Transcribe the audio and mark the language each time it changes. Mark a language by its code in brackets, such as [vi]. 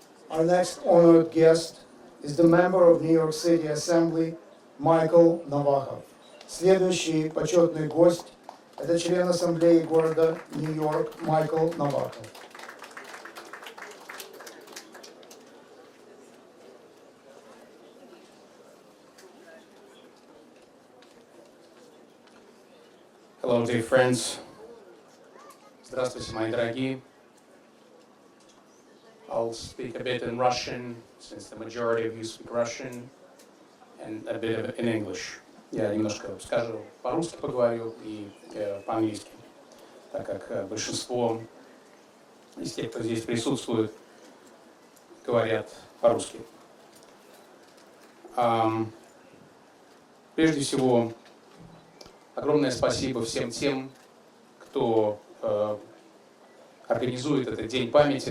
[en] Our next honored guest is the member of New York City Assembly Michael Navakhov. [ru] Следующий почетный гость – это член Ассамблеи города Нью-Йорк Майкл Navakhov. [en] Hello, dear friends. [ru] Здравствуйте, мои дорогие. [en] I'll speak a bit in Russian, since the majority of you speak Russian, and a bit in English. [ru] Я немножко скажу по-русски, поговорю и по-английски, так как большинство из тех, кто здесь присутствует, говорят по-русски. Прежде всего, огромное спасибо всем тем, кто организует этот День памяти.